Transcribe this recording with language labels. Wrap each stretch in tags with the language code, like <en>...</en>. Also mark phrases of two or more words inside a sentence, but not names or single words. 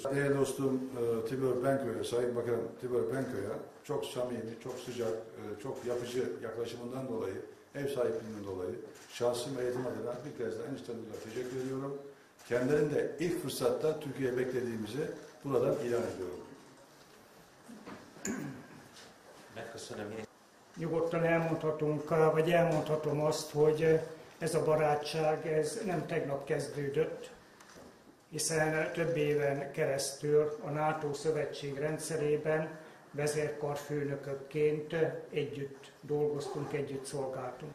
<tr>Değerli dostum Tibor Benköy'e, Sayın Bakanım Tibor Benköy'e çok samimi, çok sıcak, çok yapıcı yaklaşımından dolayı, ev sahipliğinden dolayı şahsım eğitim adına bir kez daha en içten teşekkür ediyorum. Kendilerinin de ilk fırsatta Türkiye'ye beklediğimizi buradan ilan ediyorum.</tr> <hu>Nyugodtan elmondhatunk, vagy elmondhatom azt, hogy ez a barátság ez nem tegnap kezdődött, hiszen több éven keresztül a NATO szövetség rendszerében vezérkarfőnökökként együtt dolgoztunk, együtt szolgáltunk.</hu>